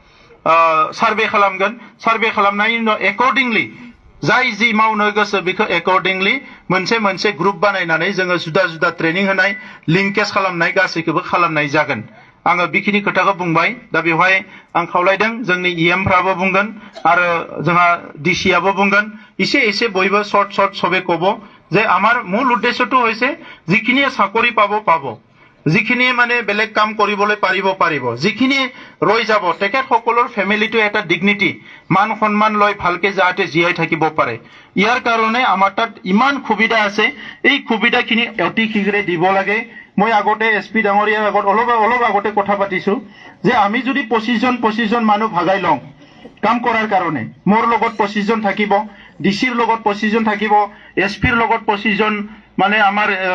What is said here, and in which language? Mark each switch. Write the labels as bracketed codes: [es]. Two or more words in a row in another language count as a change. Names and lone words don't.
[brx] सार्भे खालामगोन सार्भे खालामनायनि उनाव एकर्डिंलि जाय जि मावनो गोसो बेखौ एकर्डिंलि मोनसे ग्रुप बानायनानै जोङो जुदा जुदा ट्रेनिं होनाय लिंकेज खालामनाय गासैखौबो खालामनाय जागोन आङो बेखिनि खोथाखौ बुंबाय दा बेवहाय आं खावलायदों जोंनि EM-फ्राबो बुंगोन आरो जोंहा DC-आबो बुंगोन एसे बयबो शर्ट [as] সবে কব যে আমার মূল উদ্দেশ্যটো হৈছে যিখিনিয়ে চাকৰি পাব যিখিনি মানে বেলেগ কাম কৰিবলৈ পাৰিব যিখিনি ৰৈ যাব তেখেতসকলৰ ফেমিলিটো এটা ডিগনিটি মান সন্মান লৈ ভালকে যাতে জীয়াই থাকিব পাৰে ইয়াৰ কাৰণে আমাৰ তাত ইমান সুবিধা আছে এই সুবিধাখিনি অতি শীঘ্ৰে দিব লাগে মই আগতে SP ডাঙৰীয়াৰ আগত অলপ আগতে কথা পাতিছো যে আমি যদি 25 জন মানুহ ভাগাই লওঁ কাম কৰাৰ কাৰণে মোৰ লগত 25 জন থাকিব DCৰ লগত 25 জন থাকিব SPৰ লগত 25 জন মানে আমাৰ